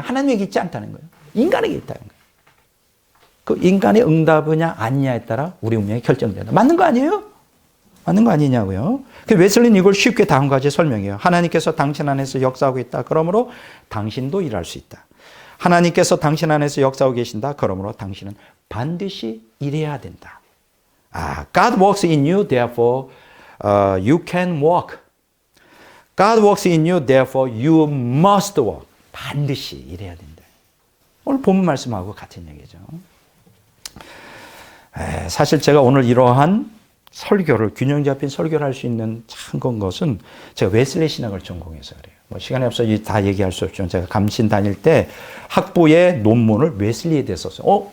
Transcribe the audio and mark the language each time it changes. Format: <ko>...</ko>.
<ko>하나님에게 있지 않다는 거예요. 인간에게 있다는 거예요. 그 인간의 응답이냐 아니냐에 따라 우리 운명이 결정된다. 맞는 거 아니에요? 맞는 거 아니냐고요. 웨슬리는 이걸 쉽게 다음과 같이 설명해요. 하나님께서 당신 안에서 역사하고 있다. 그러므로 당신도 일할 수 있다. 하나님께서 당신 안에서 역사하고 계신다. 그러므로 당신은 반드시 일해야 된다.</ko> <en>God works in you, therefore you can walk. God works in you, therefore you must walk.</en> <ko>반드시 일해야 된다. 오늘 본문 말씀하고 같은 얘기죠. 사실 제가 오늘 이러한 설교를, 균형 잡힌 설교를 할 수 있는 참 큰 것은 제가 웨슬리 신학을 전공해서 그래요. 뭐 시간이 없어서 다 얘기할 수 없지만 제가 감신 다닐 때 학부의 논문을 웨슬리에 대해 썼어요.</ko>